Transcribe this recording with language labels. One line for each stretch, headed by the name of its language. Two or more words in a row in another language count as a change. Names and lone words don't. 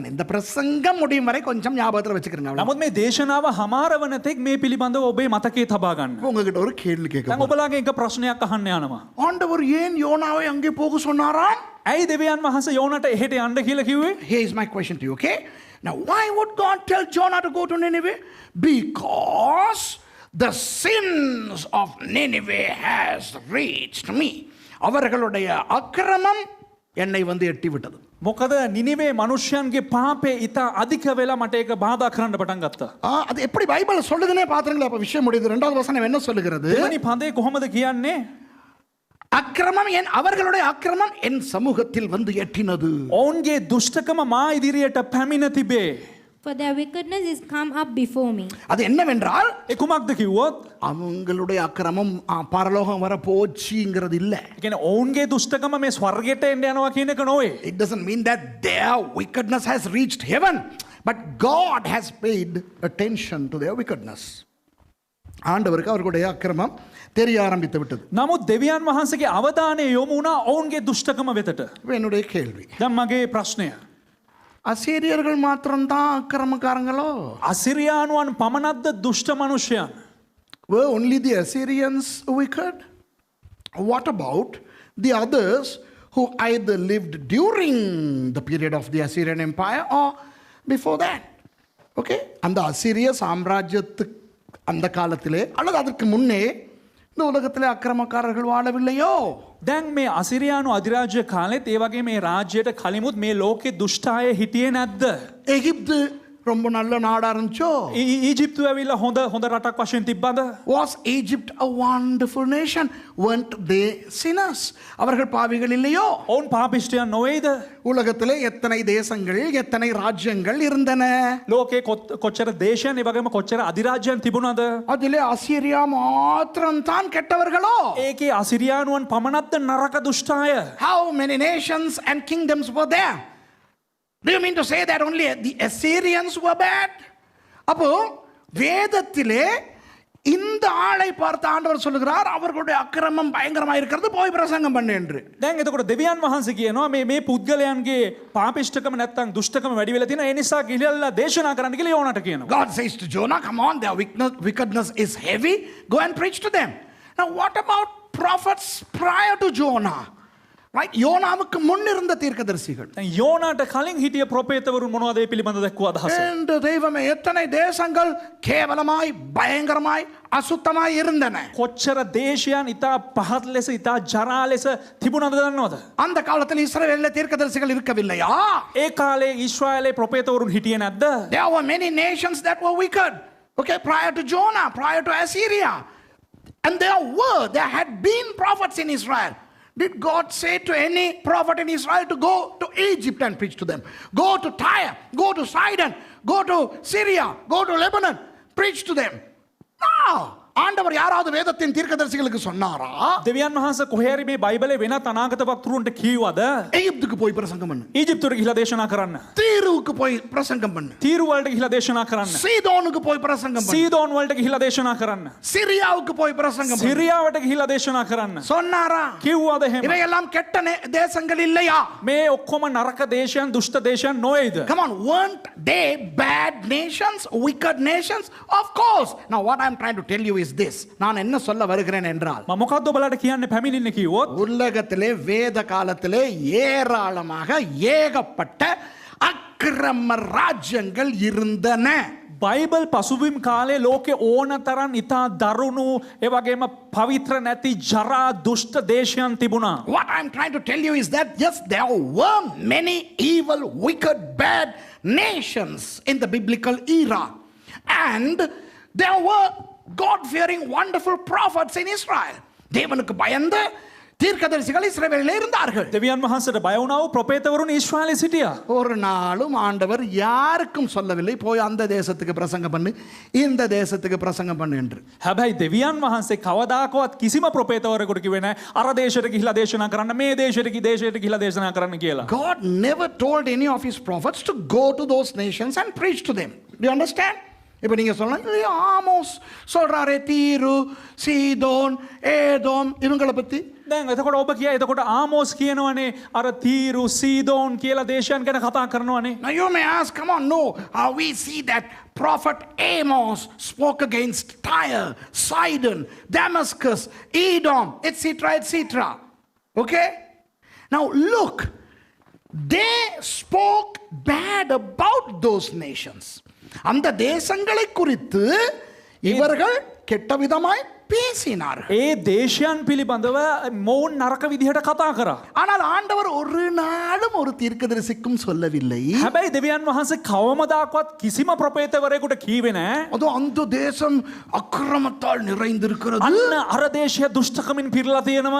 Tamil: இந்த பிரசங்கம் முடியும் வரை கொஞ்சம் ஞாபகத்துல வச்சுக்கிறீங்க.
Sinhala: නමුත් මේ දේශනාව හමාර වන තෙක් මේ පිළිබඳව ඔබේ මතකයේ තබා ගන්න.
Tamil: உங்ககிட்ட ஒரு கேள்வி
Sinhala: දැන්
Tamil: கேட்க,
Sinhala: ඔබලාගේ එක ප්‍රශ්නයක් අහන්න යනවා.
Tamil: ஆண்டவர் ஏன் யோனாவை அங்கே போக சொன்னாராம்?
Sinhala: ඇයි දෙවියන් වහන්සේ යෝනට එහෙට යන්න කියලා කිව්වේ?
English: Here is my question to you, okay? Now, why would God tell Jonah to go to Nineveh? Because the sins of Nineveh has reached me.
Tamil: அவர்களுடைய அக்கிரமம் என்னை வந்து எட்டி விட்டது.
Sinhala: මොකද නිනිවේ මනුෂ්‍යයන්ගේ පාපේ ඉතා අධික වෙලා මට ඒක බාධා කරන්න පටන් ගත්තා.
Tamil: அது எப்படி பைபிள் சொல்லுதுன்னே பாத்துங்களா? அப்ப விஷயம் முடியுது. இரண்டாவது வசனம் என்ன சொல்லுகிறது?
Sinhala: දෙවනි පදේ කොහොමද කියන්නේ?
Tamil: அக்கிரமம் அவர்களுடைய அக்கிரமம் என் சமூகத்தில் வந்து எட்டினது.
Sinhala: ඔවුන්ගේ දුෂ්ටකම මා ඉදිරියට පැමිණ තිබේ.
English: For their wickedness is come up before me.
Tamil: அது என்னவென்றால்,
Sinhala: ඒ කුමක්ද කිව්වොත්?
Tamil: அவங்களுடைய அக்கிரமம் பரலோகம் வர போச்சுங்கிறது இல்ல.
Sinhala: ඒ කියන්නේ ඔවුන්ගේ දුෂ්ටකම මේ ස්වර්ගයට එන්න යනවා කියන එක නොවේ.
English: It doesn't mean that their wickedness has reached heaven, but God has paid attention to their wickedness.
Tamil: ஆண்டவருக்கு அவர்களுடைய அக்கிரமம் தெரிய ஆரம்பித்து விட்டது.
Sinhala: නමුත් දෙවියන් වහන්සේගේ අවධානය යොමු වුණා ඔවුන්ගේ දුෂ්ටකම වෙතට.
Tamil: இப்ப என்னுடைய கேள்வி,
Sinhala: දැන් මගේ ප්‍රශ්නය.
Tamil: அசீரியர்கள் மாத்திரம்தான் அக்கிரமக்காரங்களோ?
Sinhala: අසිරියානුවන් පමණක්ද දුෂ්ට මනුෂ්‍යයන්?
English: Were only the Assyrians wicked? What about the others who either lived during the period of the Assyrian Empire or before that?
Tamil: Okay, அந்த அசிரிய சாம்ராஜ்யத்துக்கு அந்த காலத்திலே அல்லது அதற்கு முன்னே இந்த உலகத்திலே அக்கிரமக்காரர்கள் வாழவில்லையோ?
Sinhala: දැන් මේ අසිරියානු අධිරාජ්‍ය කාලෙත් ඒ වගේ මේ රාජ්‍යයට කලිමුත් මේ ලෝකේ දුෂ්ට අය හිටියේ නැද්ද?
Tamil: எகிப்து ரொம்ப நல்ல நாடா இருந்துச்சோ?
Sinhala: ඊජිප්තුව ඇවිල්ලා හොඳ රටක් වශයෙන් තිබ්බද?
English: Was Egypt a wonderful nation? Weren't they sinners?
Tamil: அவர்கள் பாவிகள் இல்லையோ?
Sinhala: ඔවුන් පාපිෂ්ඨයන් නොවේද?
Tamil: உலகத்திலே எத்தனை தேசங்கள் எத்தனை ராஜ்யங்கள் இருந்தன?
Sinhala: ලෝකේ කොච්චර දේශයන් ඒ වගේම කොච්චර අධිරාජ්‍යයන් තිබුණාද?
Tamil: அதிலே அசீரியா மாத்திரம் தான் கெட்டவர்களோ?
Sinhala: ඒකේ අසිරියානුවන් පමණක්ද නරක දුෂ්ට අය?
English: How many nations and kingdoms were there? Do you mean to say that only the Assyrians were bad?
Tamil: அப்போ வேதத்திலே இந்த ஆளை பார்த்த ஆண்டவர் சொல்லுகிறார், அவர்களுடைய அக்கிரமம் பயங்கரமா இருக்கிறது, போய் பிரசங்கம் பண்ணு என்று.
Sinhala: දැන් එතකොට දෙවියන් වහන්සේ කියනවා මේ පුද්ගලයන්ගේ පාපිෂ්ඨකම නැත්තම් දුෂ්ටකම වැඩි වෙලා තියෙනවා. ඒ නිසා ගිහිල්ලා දේශනා කරන්න කියලා යෝනාට කියනවා.
English: God says to Jonah, come on, their wickedness is heavy, go and preach to them. Now what about prophets prior to Jonah? Right?
Tamil: யோனாவுக்கு முன் இருந்த தீர்க்கதரிசிகள்.
Sinhala: දැන් යෝනාට කලින් හිටිය ප්‍රොපේතවරුන් මොනවද ඒ පිළිබඳව දැක්වූ අදහස?
Tamil: இந்த தெய்வமே எத்தனை தேசங்கள் கேவலமாய் பயங்கரமாய் අසුත්තමයි இருந்தன.
Sinhala: කොච්චර දේශයන් ඉතා පහත් ලෙස ඉතා ජරා ලෙස තිබුණද දන්නවද?
Tamil: அந்த காலத்தில் இஸ்ரவேலிலே தீர்க்கதரிசிகள் இருக்கவில்லையா?
Sinhala: ඒ කාලේ ඊශ්‍රායලේ ප්‍රොපේතවරුන් හිටියේ නැද්ද?
English: There were many nations that were wicked. Okay, prior to Jonah, prior to Assyria. And there had been prophets in Israel. Did God say to any prophet in Israel to go to Egypt and preach to them? Go to Tyre, go to Sidon, go to Syria, go to Lebanon, preach to them? No!
Tamil: ஆண்டவர் யாராவது வேதத்தின் தீர்க்கதரிசிகளுக்கு சொன்னாரா?
Sinhala: දෙවියන් වහන්සේ කොහේරි මේ බයිබලේ වෙනත් අනාගත වක්තරුන්ට කීවද?
Tamil: எகிப்துக்கு போய் பிரசங்கம் பண்ணு.
Sinhala: ඊජිප්තුවට ගිහිලා දේශනා කරන්න.
Tamil: தீருவுக்கு போய் பிரசங்கம் பண்ணு.
Sinhala: තීරු වලට ගිහිලා දේශනා කරන්න.
Tamil: சீதோனுக்கு போய் பிரசங்கம் பண்ணு.
Sinhala: සීදෝන් වලට ගිහිලා දේශනා කරන්න.
Tamil: சிரியாவுக்கு போய் பிரசங்கம் பண்ணு.
Sinhala: සිරියාවට ගිහිලා දේශනා කරන්න.
Tamil: சொன்னாரா?
Sinhala: කිව්වද එහෙම?
Tamil: இவையெல்லாம் கெட்ட தேசங்கள் இல்லையா?
Sinhala: මේ ඔක්කොම නරක දේශයන් දුෂ්ට දේශයන් නොවේද?
English: Come on, weren't they bad nations, wicked nations? Of course. Now what I'm trying to tell you is is this.
Tamil: நான் என்ன சொல்ல வருகிறேன் என்றால்,
Sinhala: මම මොකක්ද ඔබලාට කියන්න පැමිණෙන්නේ කිව්වොත්
Tamil: உலகத்திலே வேத காலத்திலே ஏராளமாக ஏகப்பட்ட அக்கிரம ராஜ்யங்கள் இருந்தன.
Sinhala: බයිබල් පසුබිම් කාලේ ලෝකෙ ඕන තරම් ඉතා දරුණු ඒ වගේම පවිත්‍ර නැති ජරා දුෂ්ට දේශයන් තිබුණා.
English: What I'm trying to tell you is that yes, there were many evil, wicked, bad nations in the biblical era. And there were God-fearing, wonderful prophets in Israel.
Tamil: தேவனுக்கு பயந்த தீர்க்கதரிசிகள் இஸ்ரவேலிலே இருந்தார்கள்.
Sinhala: දෙවියන් වහන්සේට බය වුණා වූ ප්‍රොපේතවරුන් ඊශ්‍රායලේ සිටියා.
Tamil: ஒரு நாளும் ஆண்டவர் யாருக்கும் சொல்லவில்லை போய் அந்த தேசத்துக்கு பிரசங்கம் பண்ணு, இந்த தேசத்துக்கு பிரசங்கம் பண்ணு என்று.
Sinhala: හැබැයි දෙවියන් වහන්සේ කවදාකවත් කිසිම ප්‍රොපේතවරයෙකුට කිව්වේ නැහැ අර දේශයට ගිහිලා දේශනා කරන්න මේ දේශයට ගිහිලා දේශනා කරන්න කියලා.
English: God never told any of his prophets to go to those nations and preach to them. Do you understand?
Tamil: இப்போ நீங்க சொல்லலாம் ஆமோஸ் சொல்றாரே தீரு சீதோன் ஏதோம் இவங்களை பத்தி.
Sinhala: දැන් එතකොට ඔබ කියයි එතකොට ආමෝස් කියනවනේ අර තීරු සීදෝන් කියලා දේශයන් ගැන කතා කරනවනේ.
English: Now you may ask, come on, no, we see that prophet Amos spoke against Tyre, Sidon, Damascus, Edom, etc., etc. Okay? Now look, they spoke bad about those nations.
Tamil: அந்த தேசங்களை குறித்து இவர்கள் கெட்ட விதமாய் பேசினார்கள்.
Sinhala: ඒ දේශයන් පිළිබඳව මොවුන් නරක විදිහට කතා කරා.
Tamil: ஆனால் ஆண்டவர் ஒரு நாளும் ஒரு தீர்க்கதரிசிக்கும் சொல்லவில்லை.
Sinhala: හැබැයි දෙවියන් වහන්සේ කවමදාකවත් කිසිම ප්‍රොපේතවරයෙකුට කීවේ නැහැ.
Tamil: அதோ அந்த தேசம் அக்கிரமத்தால் நிறைந்திருக்கிறது.
Sinhala: අන්න අර දේශය දුෂ්ටකමින් පිරලා තියෙනවා.